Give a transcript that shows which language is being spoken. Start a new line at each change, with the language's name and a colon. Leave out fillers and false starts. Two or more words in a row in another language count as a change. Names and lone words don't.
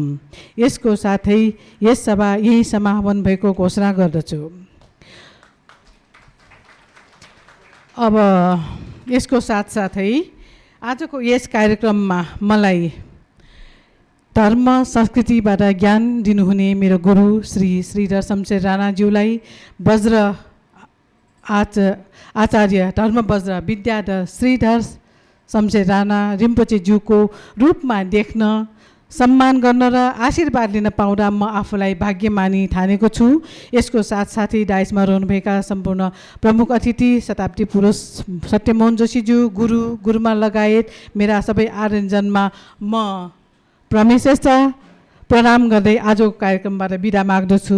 Nepali: यसको साथै यस सभा यही समापन भएको घोषणा गर्दछु। अब यसको साथसाथै आजको यस कार्यक्रममा मलाई धर्म संस्कृतिबाट ज्ञान दिनुहुने मेरो गुरु श्री श्रीधर शमशेर राणाज्यूलाई वज्र आचार्य धर्म वज्र विद्याधर श्रीधर शमशेर राणा रिम्पोचेज्यूको रूपमा देख्न, सम्मान गर्न र आशीर्वाद लिन पाउँदा म आफूलाई भाग्यमानी ठानेको छु। यसको साथसाथै डाइसमा रहनुभएका सम्पूर्ण प्रमुख अतिथि शताब्दी पुरुष सत्यमोहन जोशीज्यू, गुरुमा लगायत मेरा सबै आयोजनमा म प्रमेश श्रेष्ठ प्रणाम गर्दै आजको कार्यक्रमबाट बिदा माग्दछु।